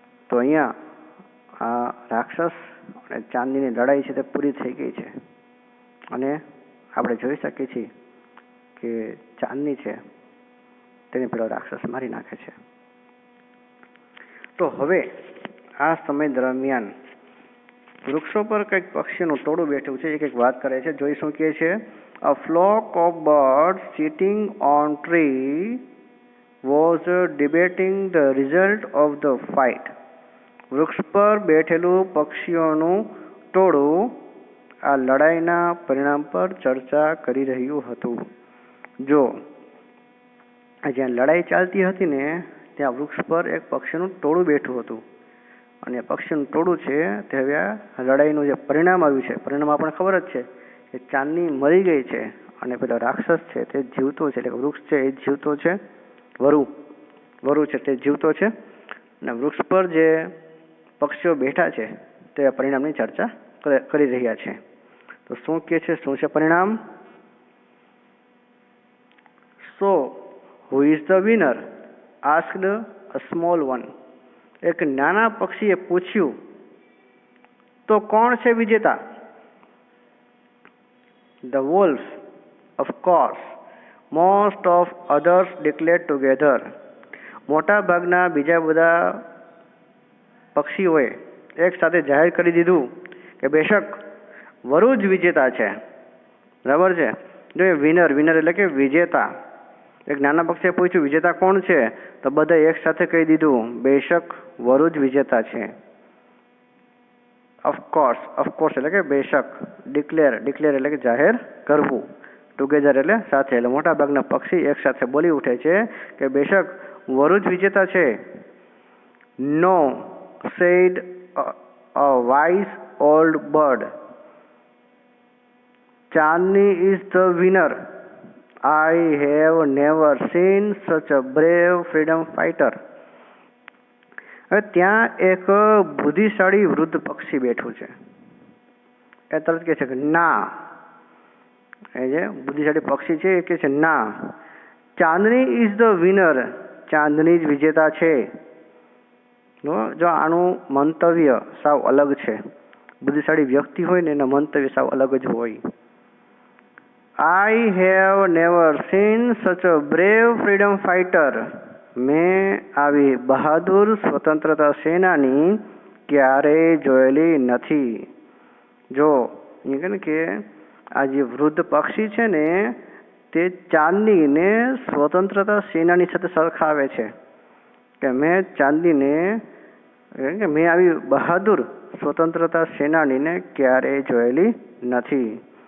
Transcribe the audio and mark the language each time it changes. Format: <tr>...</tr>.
<gu>તો અહીંયા આ રાક્ષસ અને ચાંદનીની લડાઈ છે તે પૂરી થઈ ગઈ છે અને આપણે જોઈ શકીએ છીએ કે ચાંદની છે તેને પેલો રાક્ષસ મારી નાખે છે. તો હવે આ સમય દરમિયાન વૃક્ષો પર કંઈક પક્ષીઓનું ટોળું બેઠું છે, એ કંઈક વાત કરે છે. જોઈશું કે છે</gu> <en>A flock of birds sitting on tree was debating the result of the fight.</en> <gu>વૃક્ષ પર બેઠેલું પક્ષીઓનું ટોળું આ લડાઈના પરિણામ પર ચર્ચા કરી રહ્યું હતું. જો જ્યાં લડાઈ ચાલતી હતી ને ત્યાં વૃક્ષ પર એક પક્ષીનું ટોળું બેઠું હતું અને પક્ષીનું ટોળું છે તે હવે આ લડાઈનું જે પરિણામ આવ્યું છે, પરિણામ આપણને ખબર જ છે કે ચાંદની મરી ગઈ છે અને પેલો રાક્ષસ છે તે જીવતો છે, એટલે વૃક્ષ છે એ જીવતો છે, વરુ છે તે જીવતો છે અને વૃક્ષ પર જે પક્ષીઓ બેઠા છે તે પરિણામની ચર્ચા કરી રહ્યા છે. તો શું કે છે, શું છે પરિણામ?</gu> <en>So, who is the winner? Asked a small one.</en> <gu>એક નાના પક્ષીએ પૂછ્યું, તો કોણ છે વિજેતા?</gu> <en>The wolf, of course. Most of others declared together.</en> <gu>મોટા ભાગના બીજા બધા પક્ષીઓએ એક સાથે જાહેર કરી દીધું કે બેશક વરુ જ વિજેતા છે. બરાબર છે. જો એ વિનર એટલે કે વિજેતા, એક નાના પક્ષીએ પૂછ્યું વિજેતા કોણ છે, તો બધા એક સાથે કહી દીધું બેશક વરુ જ વિજેતા છે. ઓફકોર્સ એટલે કે બેશક. ડિક્લેર એટલે કે જાહેર કરવું. ટુગેધર એટલે સાથે. એટલે મોટા ભાગના પક્ષી એક સાથે બોલી ઉઠે છે કે બેશક વરુ જ વિજેતા છે.</gu> <en>No, said a wise old bird. Chandni is the winner. I have never seen such a brave freedom fighter.</en> <gu>હવે ત્યાં એક બુદ્ધિશાળી વૃદ્ધ પક્ષી બેઠું છે. એ તરત કહે છે કે ના, એ જે બુદ્ધિશાળી પક્ષી છે એ કહે છે ના,</gu> <en>Chandni is the winner.</en> <gu>ચાંદની જ વિજેતા છે. જો આનું મંતવ્ય સાવ અલગ છે. બુદ્ધિશાળી વ્યક્તિ હોય ને એના મંતવ્ય સાવ અલગ જ હોય.</gu> <en>I have never seen such a brave freedom fighter.</en> <gu>મેં આવી બહાદુર સ્વતંત્રતા સેનાની ક્યારેય જોયેલી નથી. જો એ કે આ જે વૃદ્ધ પક્ષી છે ને તે ચાંદનીને સ્વતંત્રતા સેનાની સાથે સરખાવે છે કે મેં ચાંદનીને કે મેં આવી બહાદુર સ્વતંત્રતા સેનાનીને ક્યારેય જોયેલી નથી.</gu>